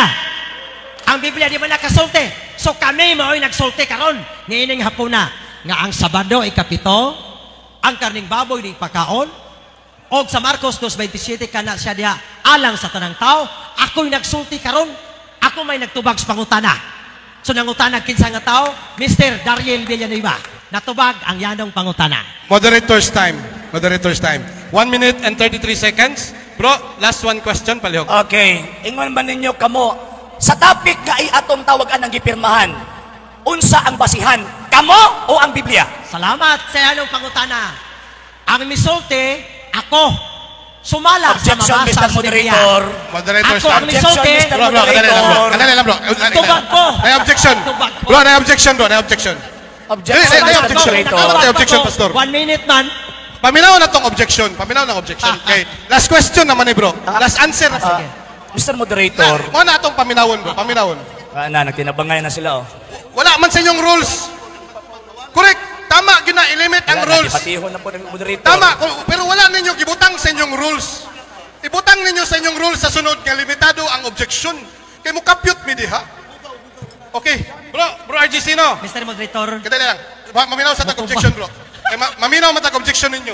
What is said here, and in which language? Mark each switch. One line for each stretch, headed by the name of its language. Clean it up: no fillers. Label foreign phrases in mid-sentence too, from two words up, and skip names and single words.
Cebuano: Ang Biblia di ba nakasulti? So kami mo'y nagsulti karon niining hapuna nga ang Sabado ikapito, ang karning baboy di pakaon, og sa Marcos 2:27 kana siya diha alang sa tanang tao, ako'y nagsulti karon, ako may nagtubag sa pangutana. So nangutana kinsa nga tao, Mr. Dariel Villanueva. Natubag ang yanong pangutana.
English: Moderator's time. 1 minute and 33 seconds. Bro, last one question,
Cebuano: palihog. Okay, ingon ba ninyo kamo sa topic nga ay atong tawagan ng gipirmahan? Unsa ang basihan? Kamo o ang Biblia? Salamat sa yanong pangutana. Ang misulti, ako. Sumala
English: Objection,
Cebuano: sa mabasa
English: Mr.
Cebuano: sa Biblia.
English: Moderator's
Cebuano: Ako ang
English: time.
Cebuano: misulti.
English: Objection, Mr.
Cebuano: Bro, kadali lang, bro. Tubag ko. May objection. Tubag ko. Bro, may objection, bro. May objection.
English: Objection, Hey, Mr. objection. Moderator.
Cebuano: May objection, Pastor. 1 minute man. Paminaw na tong objection. Paminaw ng objection. Okay.
English: Last question
Cebuano: naman eh, bro.
English: Last answer. Mr. Moderator.
Cebuano: Mo na atong paminawon, bro. Paminawon. Nagtinabangay na sila, oh. Wala man sa inyong rules.
English: Correct.
Cebuano: Tama, gina-limit ang rules. Patihon na po ng moderator. Tama, pero wala ninyo gibutang sa inyong rules. Ibutang ninyo sa inyong rules sa sunod nga limitado ang objection. Kay mo kapyot mi diha. Okay. Bro RG Sino.
English: Mr. Moderator.
Cebuano: Kadali lang. Maminaw sa tag objection, bro. Kay maminaw man tag objection ninyo.